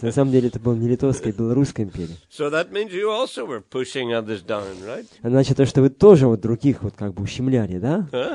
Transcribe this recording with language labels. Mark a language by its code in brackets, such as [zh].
[ru] На самом деле, это была не Литовская, а Белорусская империя. [en] So that means you also were pushing others down, right? [ru] А значит, то, что вы тоже других как бы ущемляли, да?